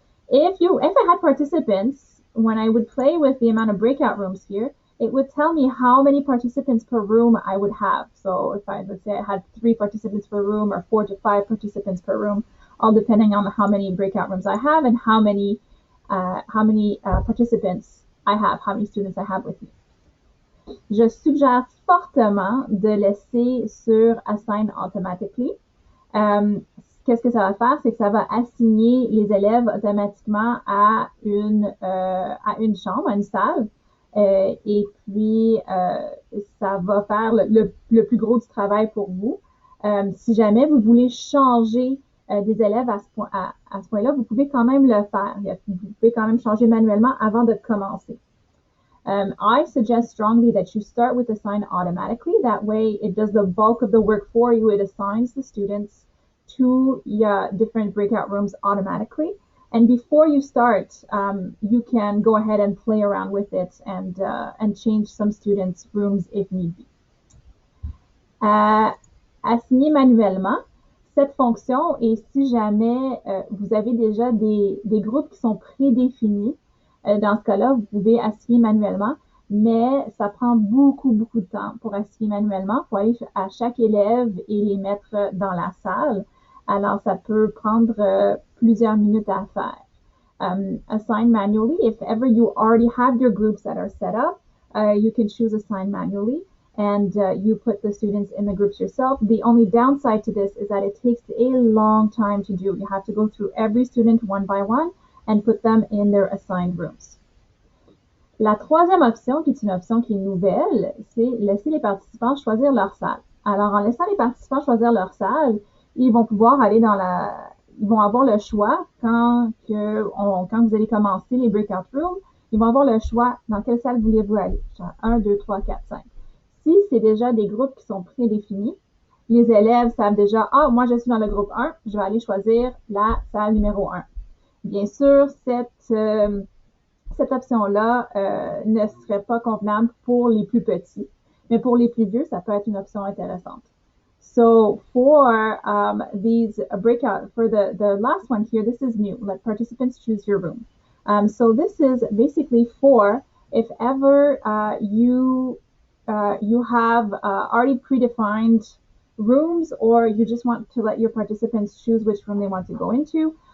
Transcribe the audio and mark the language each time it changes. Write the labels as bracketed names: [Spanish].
[English] If I had participants, when I would play with the amount of breakout rooms here, it would tell me how many participants per room I would have. So if let's say I had 3 participants per room or 4 to 5 participants per room, all depending on how many breakout rooms I have and how many participants I have, how many students I have with me. [French] Je suggère fortement de laisser sur Assign Automatically. Qu'est-ce que ça va faire? C'est que ça va assigner les élèves automatiquement à une chambre, à une salle. Et puis, ça va faire le plus gros du travail pour vous. Si jamais vous voulez changer des élèves à ce point-là, vous pouvez quand même le faire. Vous pouvez quand même changer manuellement avant de commencer. [English] I suggest strongly that you start with assign automatically. That way, it does the bulk of the work for you. It assigns the students to different breakout rooms automatically. And before you start, you can go ahead and play around with it and change some students' rooms if need be. [French] Assigner manuellement, cette fonction, et si jamais vous avez déjà des groupes qui sont prédéfinis, dans ce cas-là, vous pouvez assigner manuellement, mais ça prend beaucoup, beaucoup de temps pour assigner manuellement. Il faut aller à chaque élève et les mettre dans la salle. Alors, ça peut prendre plusieurs minutes à faire. [English] Assign manually. If ever you already have your groups that are set up, you can choose assign manually and you put the students in the groups yourself. The only downside to this is that it takes a long time to do. You have to go through every student one by one and put them in their assigned rooms. [French] La troisième option, qui est une option qui est nouvelle, c'est laisser les participants choisir leur salle. Alors, en laissant les participants choisir leur salle, ils vont pouvoir aller ils vont avoir le choix quand vous allez commencer les breakout rooms, ils vont avoir le choix dans quelle salle voulez-vous aller. Genre 1, 2, 3, 4, 5. Si c'est déjà des groupes qui sont prédéfinis, les élèves savent déjà, moi je suis dans le groupe 1, je vais aller choisir la salle numéro 1. Bien sûr, cette option-là ne serait pas convenable pour les plus petits, mais pour les plus vieux, ça peut être une option intéressante. [English] So for these breakout, for the last one here, this is new. Let participants choose your room. So this is basically for if ever you have already predefined rooms, or you just want to let your participants choose which room they want to go into.